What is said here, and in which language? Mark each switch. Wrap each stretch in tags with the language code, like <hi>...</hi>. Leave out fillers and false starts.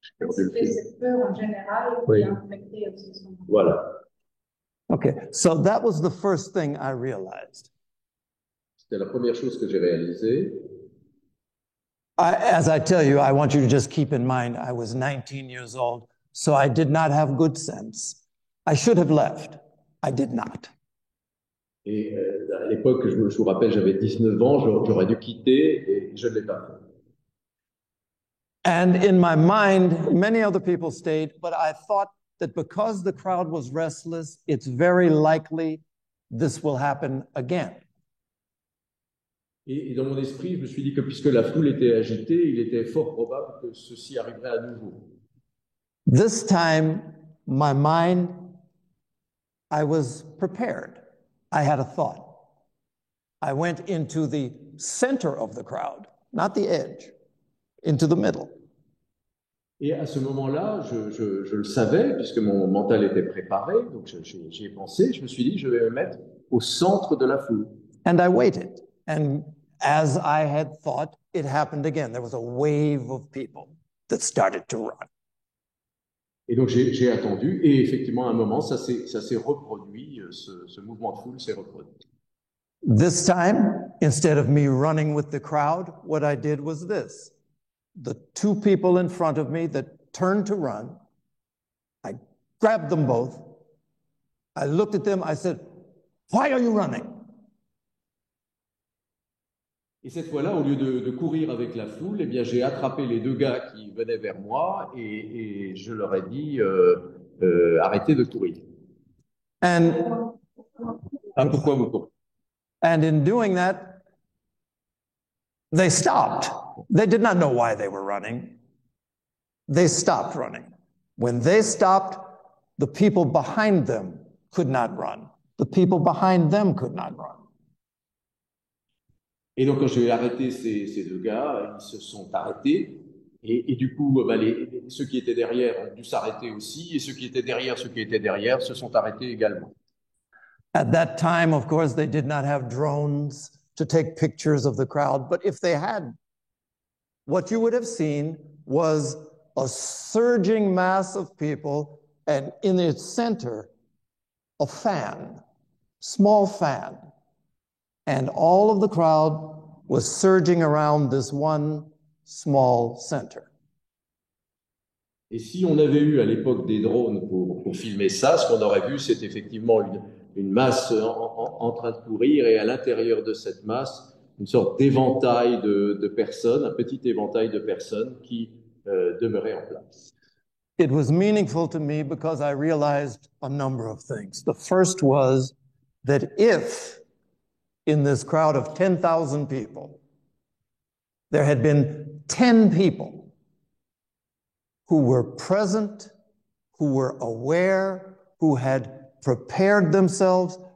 <fr>C'était cette peur en général qui a affecté aussi son mental. Voilà.</fr> <en>Okay, so that was the first thing I realized.</en> <fr>C'était la première chose que j'ai réalisée.</fr> <en>As I tell you, I want you to just keep in mind, I was 19 years old, so I did not have good sense. I should have left. I did not.</en> <fr>Et à l'époque, je vous rappelle, j'avais 19 ans, j'aurais dû quitter et je ne l'ai pas fait.</fr> <en>And in my mind, many other people stayed, but I thought that because the crowd was restless, it's very likely this will happen again.</en> <fr>Et dans mon esprit, je me suis dit que puisque la foule était agitée, il était fort probable que ceci arriverait à nouveau.</fr> <en>This time, my mind, I was prepared. I had a thought. I went into the center of the crowd, not the edge, into the middle.</en> <fr>Et à ce moment-là, je le savais, puisque mon mental était préparé, donc j'y ai pensé, je me suis dit, je vais me mettre au centre de la foule.</fr> <en>And I waited. And as I had thought, it happened again. There was a wave of people that started to run.</en> <fr>Et donc j'ai attendu, et effectivement, à un moment, ça s'est reproduit, ce mouvement de foule s'est reproduit.</fr> <en>This time, instead of me running with the crowd, what I did was this. The two people in front of me that turned to run, I grabbed them both. I looked at them, I said, "Why are you running?"</en> <fr>Et cette fois-là, au lieu de courir avec la foule, eh bien, j'ai attrapé les deux gars qui venaient vers moi et je leur ai dit arrêtez de courir.</fr> <en>And</en> <fr>Pourquoi vous courez?</fr> <en>And in doing that, they stopped. They did not know why they were running. They stopped running. When they stopped, the people behind them could not run. The people behind them could not run.</en> <fr>Et donc, quand j'ai arrêté ces deux gars, ils se sont arrêtés. Et du coup, ceux qui étaient derrière ont dû s'arrêter aussi. Et ceux qui étaient derrière se sont arrêtés également.</fr> <en>At that time, of course, they did not have drones to take pictures of the crowd. But if they had, what you would have seen was a surging mass of people, and in its center, a fan, small fan. And all of the crowd was surging around this one small center.</en> <fr>Et si on avait eu à l'époque des drones pour filmer ça, ce qu'on aurait vu, c'est effectivement une masse en train de courir, et à l'intérieur de cette masse, une sorte d'éventail de personnes, un petit éventail de personnes qui demeuraient en place.</fr> <en>It was meaningful to me because I realized a number of things. The first was that if in this crowd of 10,000 people, there had been 10 people who were present, who were aware, who had prepared themselves.</en>